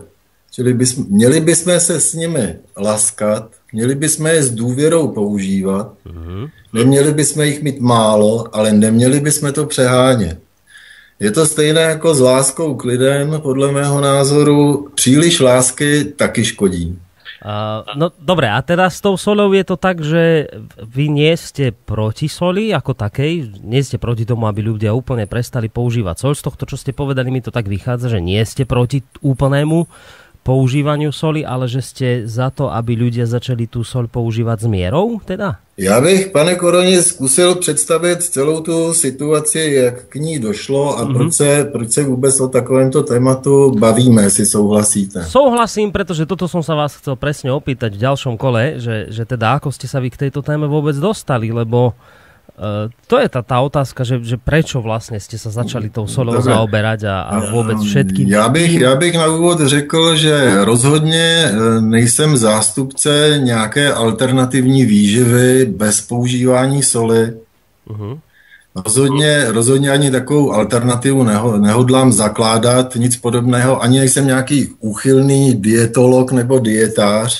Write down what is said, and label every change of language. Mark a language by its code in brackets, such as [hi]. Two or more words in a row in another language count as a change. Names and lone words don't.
[cs] Čili měli bychom se s nimi laskat, měli bychom je s důvěrou používat, neměli bychom jich mít málo, ale neměli bychom to přehánět. Je to stejné jako s láskou k lidem, podle mého názoru příliš lásky taky škodí. [sk] No dobre, a teda s tou soľou je to tak, že vy nie ste proti soli ako takej, nie ste proti tomu, aby ľudia úplne prestali používať soľ. Z tohto, čo ste povedali, mi to tak vychádza, že nie ste proti úplnému používaniu soli, ale že ste za to, aby ľudia začali tú soľ používať s mierou, teda? [cs] Já bych, pane Koroně, zkusil představit celou tu situaci, jak k ní došlo a proč se vůbec o takovémto tématu bavíme, jestli souhlasíte. Souhlasím, [sk] pretože toto som sa vás chcel presne opýtať v ďalšom kole, že teda ako ste sa vy k tejto téme vôbec dostali, lebo to je tá otázka, že prečo vlastne ste sa začali tou solou zaoberať a vôbec všetkým. [cs] Já bych na úvod řekl, že rozhodně nejsem zástupce nějaké alternativní výživy bez používání soli. Rozhodně ani takovou alternativu nehodlám zakládat, nic podobného, ani nejsem nějaký úchylný dietolog nebo dietář.